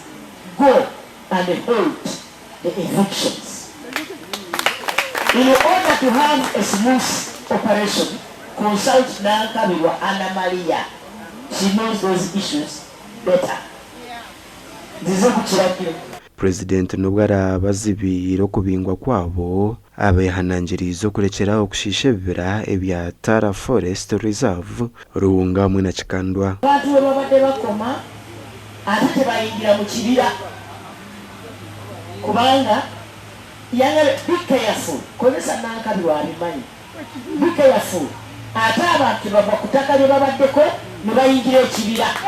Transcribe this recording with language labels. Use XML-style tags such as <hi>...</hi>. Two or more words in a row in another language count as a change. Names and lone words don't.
<en>Go and hold the evictions. In order to have a smooth operation, consult Nankabiwa Anna Maria. She knows those issues better.</en> <nyn>President Nubwara bazibira okubingwa kwabo abehanangiriza okurekera okushisha ebibira ebya Tara Forest Reserve Ruunga hamwe na Kikandwa.</nyn> <lg>Abantu babadde bakoma ate tebayingira mu kibira kubanga</lg> <en>be careful.</en> <lg>Konesa Nankabiwa abimanyi.</lg> <en>Be careful.</en> <lg>Ate abantu bava ku ttaka lye babaddeko ne bayingira ekibira.</lg>